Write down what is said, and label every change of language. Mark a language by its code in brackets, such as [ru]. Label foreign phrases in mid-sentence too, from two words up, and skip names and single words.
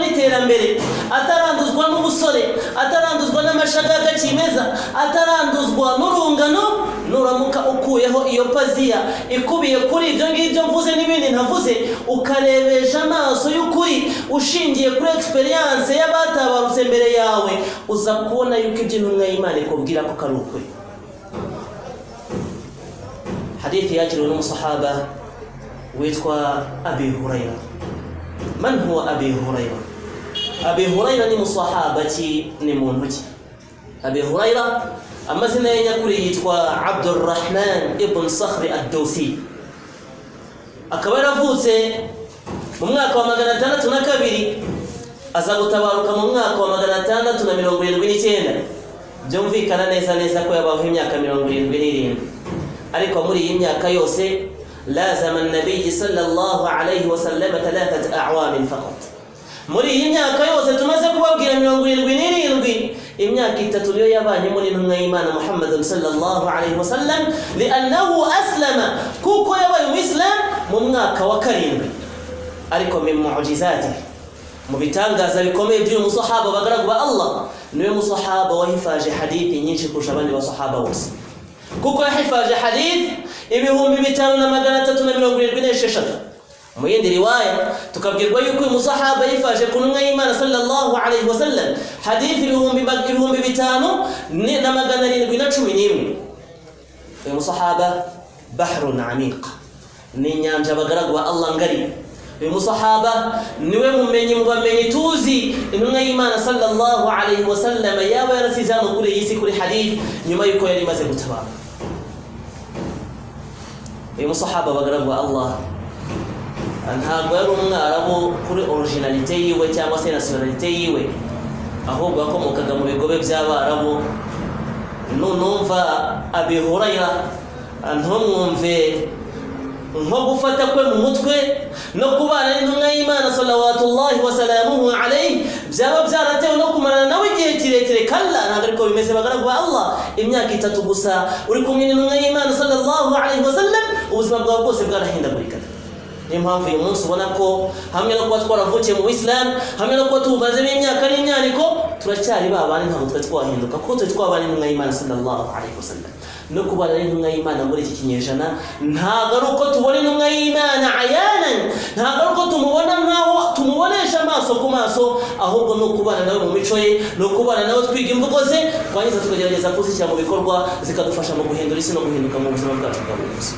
[rw] n'iterambere, ataranduzwa n'ubusore, ataranduzwa n'amashagaga kimeza, ataranduzwa n'urungano, nuramuka ukuyeho iyo paziya ikubiye kuri ibyo ngibyo mvuze n'ibindi ntavuze, ukarebesha amaso y'ukuri ushingiye kuri experience y'abatabarutse mbere yawe, uza kubona yuko ibyo intumwa y'Imana ikubwira ko ari ukuri. Hadithi yakiriwe n'umusahaba witwa Abi Hurayra. [ar] من هو أبي هريرة؟ أبي هريرة [rw] ni musahaba ni muntu ki? Abi Hurayra amazina ye nyakuri yitwa Abdurrahman ibn Sakhr ad-Dawsi, akaba yaravutse mu mwaka wa 602 aza gutabaruka mu mwaka wa 679. byumvikana neza ko yabaho imyaka 77, ariko muri iyi myaka yose [ar] لازم النبي صلى الله عليه وسلم 3 أعوام فقط. [rw] muri iyi myaka yose tumaze kubabwira 77, imyaka 3 niyo yabanye muri intumwa y'Imana Muhammad [ar] صلى الله عليه وسلم, لأنه أسلم, [rw] kuko yabaye umuslim mu mwaka wa 7. ariko [ar] من معجزات, [rw] mu bitangaza bikomeye by'uyu musahaba bagaragwa Allah, niwe musahaba wahifaje hadithi nyinshi kurusha abandi basahaba bose, kuko yahifaje hadith 5376. mu yindi riwaya tukabwirwa yuko uyu musahaba yifaje ku ntumwa y'Imana [ar] صلى الله عليه وسلم [rw] hadith 5711. uyu musahaba [ar] بحر عميق, [rw] ni nyanja bagaragwa Allah ngari. uyu musahaba niwe mumenyi mu bamenyi tuzi intumwa y'Imana [ar] صلى الله عليه وسلم [rw] yaba yarasize hano kuri iyi si kuri hadith nyuma yuko yari maze gutabara. uyu musahaba bagaragwa Allah ntabwo yari umwarabu kuri originalite yiwe cyangwa se nationalite yiwe, ahubwo akomokaga mu bigobe by'Abarabu. numva Abi Hurayra ntumwumve nko gufata kwe mu mutwe no kubana n'intumwa y'Imana [ar] صلى الله وسلامه عليه [rw] byaba byaratewe no kumarana nawe igihe kirekire. kalla ntabwo ariko bimeze bagaragwa Allah imyaka 3 gusa uri kumwe n'intumwa y'Imana [ar] صلى الله عليه وسلم, [rw] ubuzima bwawe bwose bwarahindagurika. niyo mpamvu uyu munsi ubona ko hamwe no kuba twaravukiye mu Islam, hamwe no kuba tubazemo imyaka n'imyaniko, turacyari babana ntabwo twari twahinduka, kuko turi twabana n'intumwa y'Imana [ar] صلى الله عليه وسلم. [rw] no kubana n'intumwa y'Imana muri iki kinyejana ntabwo ari uko tubona intumwa y'Imana ayanan, ntabwo ari uko tumubona nkaho tumubonesha amaso amaso ku maso, ahubwo no kubana nawe mu mico ye, no kubana nawe twiga imvugo ze, twangiza tukagerageza kuzishyira mu bikorwa zikadufasha mu guhindura isi no guhinduka mu buzima bwacu bwa buri munsi.